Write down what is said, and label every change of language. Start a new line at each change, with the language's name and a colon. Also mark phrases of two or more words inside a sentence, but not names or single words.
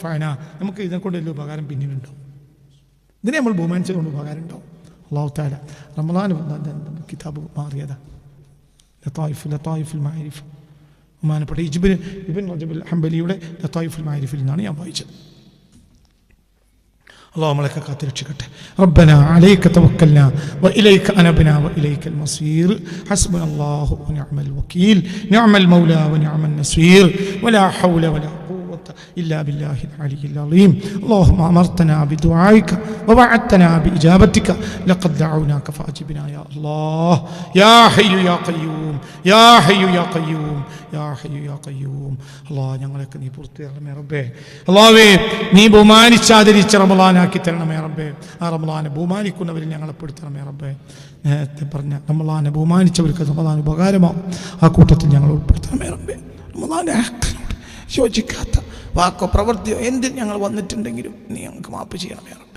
Malayalam: നമുക്ക് ഇതിനെക്കൊണ്ട് വലിയ ഉപകാരം പിന്നീടുണ്ടാവും. ഇതിനെ നമ്മൾ ബഹുമാനിച്ചതുകൊണ്ട് ഉപകാരം ഉണ്ടാവും.
Arabic: الله تعالى
Malayalam: റമളാൻ കിതാബ് മാറിയതാ, ലതായിഫുൽ മഅരിഫ്, ബഹുമാനപ്പെട്ട ഇബ്ൻ റജബ് ഹംബലിയുടെ ലതായിഫുൽ മഅരിഫിൽ നിന്നാണ് ഞാൻ വായിച്ചത്.
Arabic: اللهم لك كاترشكت ربنا عليك توكلنا وإليك أنبنا وإليك المصير حسبنا الله ونعم الوكيل نعم المولى ونعم النصير ولا حول ولا قوة إلا بالله العلي العظيم اللهم أمرتنا بدعائك ووعدتنا بإجابتك لقد دعوناك فأجبنا يا الله يا حي يا قيوم يا حي يا قيوم يا حي يا قيوم الله
Malayalam: ഞങ്ങളൊക്കെ നീ പൂർത്തിയാക്കണമേ റബ്ബേ. അല്ലാഹുവേ നീ ബഹുമാനിച്ചാദരിച്ച റമളാനാക്കി തരണമേ റബ്ബേ. ആ റമളാനെ ബഹുമാനിക്കുന്നവരിൽ ഞങ്ങളെ പെടുത്തണമേ റബ്ബേ. നേരത്തെ പറഞ്ഞ റമളാനെ ബഹുമാനിച്ചവർക്ക് റമളാൻ ഉപകാരമാവും, ആ കൂട്ടത്തിൽ ഞങ്ങൾ ഉൾപ്പെടുത്തണമേ റബ്ബേ. റമളാനെ ഹക്കിനോട് യോജിക്കാത്ത വാക്കോ പ്രവൃത്തിയോ എന്തിൽ ഞങ്ങൾ വന്നിട്ടുണ്ടെങ്കിലും നീ ഞങ്ങൾക്ക് മാപ്പ് ചെയ്യണമേ റബ്ബേ.